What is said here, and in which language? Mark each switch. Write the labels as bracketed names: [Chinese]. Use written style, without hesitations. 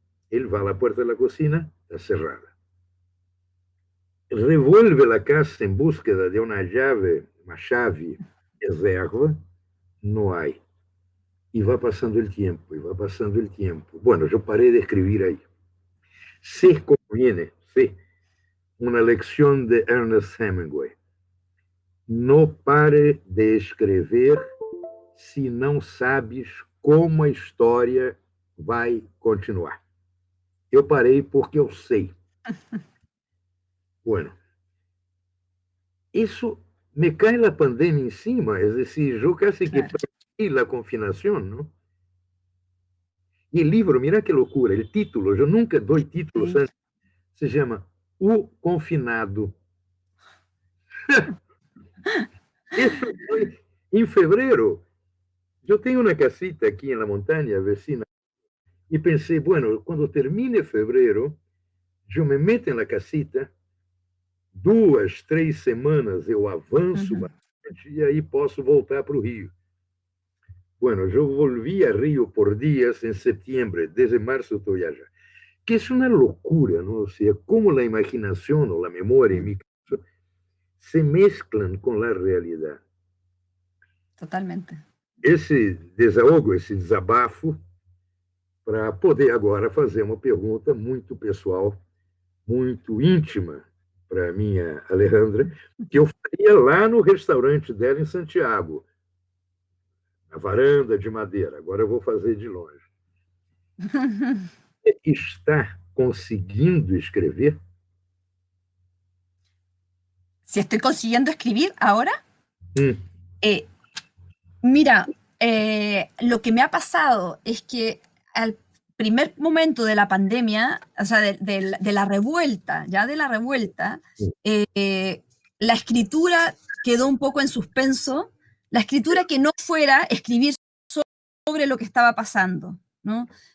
[Spanish] Él va a la puerta de la cocina, está cerrada. Revuelve la casa en búsqueda de una llave reserva, no hay. Y va pasando el tiempo, y va pasando el tiempo. Bueno, yo paré de escribir ahí. Sé cómo viene, sé. Una lección de Ernest Hemingway. [Portuguese] No pare de escrever se não sabes como a história vai continuar. Eu parei porque eu sei. [Spanish] Bueno, eso me cae la pandemia encima, es decir, yo casi que perdí la confinación, ¿no? Y el libro, mira qué locura, el título, yo nunca doy títulos antes, se llama O Confinado. Eso fue en febrero. Yo tengo una casita aquí en la montaña vecina y pensé, bueno, cuando termine febrero, yo me meto en la casita, 2, 3 semanas [Portuguese] eu avanço bastante e aí posso voltar para o Rio. [Spanish] Bueno, yo volví a Río por días en septiembre, desde marzo estoy allá. Que es una locura, ¿no? O sea, cómo la imaginación o la memoria, en mi caso, se mezclan con la realidad. Totalmente. [Portuguese] Esse desahogo, esse desabafo, para poder agora fazer uma pergunta muito pessoal, muito íntima para a minha Alejandra, que eu faria lá no restaurante dela em Santiago, na varanda de madeira. Agora eu vou fazer de longe. Está conseguindo escrever? [Spanish] Si estoy consiguiendo escribir ahora, mira, lo que me ha pasado es que al primer momento de la pandemia, o sea, de la revuelta, ya de la revuelta, la escritura quedó un poco en suspenso, la escritura que no fuera escribir sobre lo que estaba pasando, ¿no?